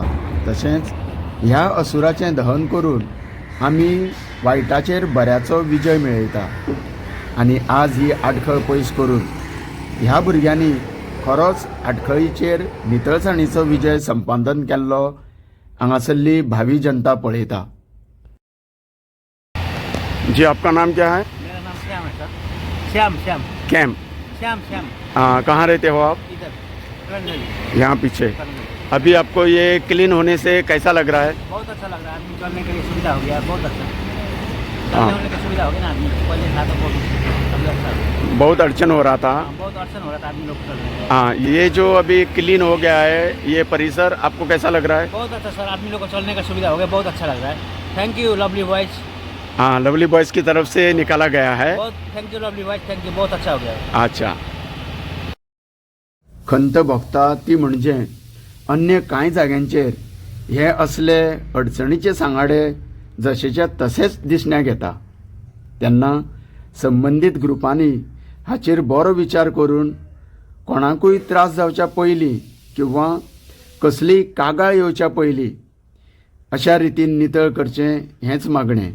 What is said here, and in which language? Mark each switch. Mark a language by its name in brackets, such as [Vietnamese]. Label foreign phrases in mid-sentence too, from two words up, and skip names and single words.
[Konkani] तशेंच ह्या असुराचें दहन करून आमी वायटाचेर बऱ्याचो विजय मेळयता. आनी आज ही आडखळ पयस करून ह्या भुरग्यांनी खरोच आडखळीचेर नितळसाणीचो विजय संपादन केल्लो हांगासरली भावी जनता पळयता. [Hindi] जी, आपका नाम क्या है? मेरा नाम श्याम है सर, श्याम श्याम कैम. श्याम श्याम। कहाँ रहते हो आप? इधर करंगली। यहाँ पीछे. करंगली। अभी आपको ये क्लीन होने से कैसा लग रहा है? बहुत अच्छा लग रहा है, आदमी चलने के लिए सुविधा हो गया, बहुत अच्छा हाँ। चलने की सुविधा हो गई ना आदमी को। पहले था तो बहुत अच्छा, बहुत अड़चन हो रहा था. बहुत अड़चन हो रहा था आदमी लोग को चलने में। हाँ, ये जो अभी क्लीन हो गया है ये परिसर आपको कैसा लग रहा है? बहुत अच्छा सर, आदमी लोग को चलने का सुविधा हो गया, बहुत अच्छा लग रहा है। [English] Thank you Lovely Boys. [Hindi] हाँ, लवली बॉयज़ की तरफ से निकाला गया है. बहुत [English] थैंक यू [Hindi] लवली बॉयज, [English] थैंक यू, [Hindi] बहुत अच्छा हो गया है। अच्छा. [Konkani] खंत भोगता ती म्हणजे अन्य कांय जाग्यांचेर हे असले अडचणीचे सांगाडे जशेच्या तसेच दिसण्याक येता. तेन्ना संबंधीत ग्रुपांनी हाचेर बरो विचार करून कोणाकूय त्रास जावच्या पयलीं किंवा कसलीय कागाळ येवच्या पयलीं अशा रितीन नितळ करचें हेंच मागणें.